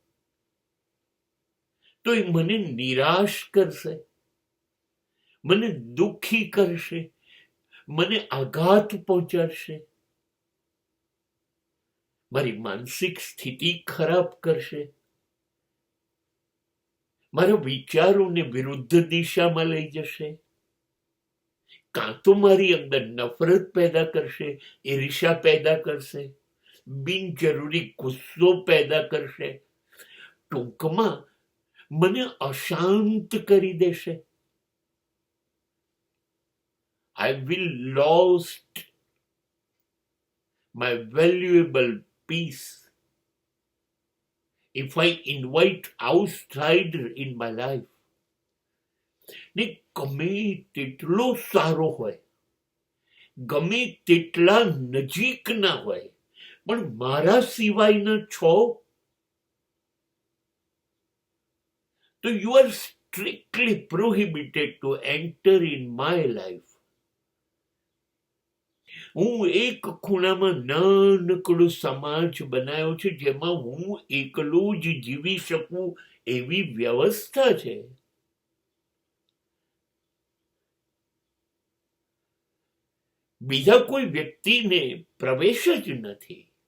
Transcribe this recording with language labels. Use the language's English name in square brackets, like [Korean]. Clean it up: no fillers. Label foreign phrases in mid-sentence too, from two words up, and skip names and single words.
[Gujarati] તો એ મને નિરાશ કરશે, મને દુઃખી કરશે, મને આઘાત પહોંચાડશે, મારી માનસિક સ્થિતિ ખરાબ કરશે, મારા વિચારોને વિરુદ્ધ દિશામાં લઈ જશે, કાં તો મારી અંદર નફરત પેદા કરશે, ઈર્ષ્યા પેદા કરશે, બિનજરૂરી ગુસ્સો પેદા કરશે. ટૂંકમાં મને અશાંત કરી દેશે. [English] I will lost my valuable peace if I invite outsider in my life. [Gujarati] ને ગમે તેટલો સારો હોય, ગમે તેટલા નજીકના હોય, પણ મારા સિવાયના છો તો [English] you are strictly prohibited to enter in my life. [Gujarati] હું એક ખૂણામાં નાનકડો સમાજ બનાવ્યો છે જેમાં હું એકલો જ જીવી શકું એવી વ્યવસ્થા છે. બીજા કોઈ વ્યક્તિને પ્રવેશ જ નથી.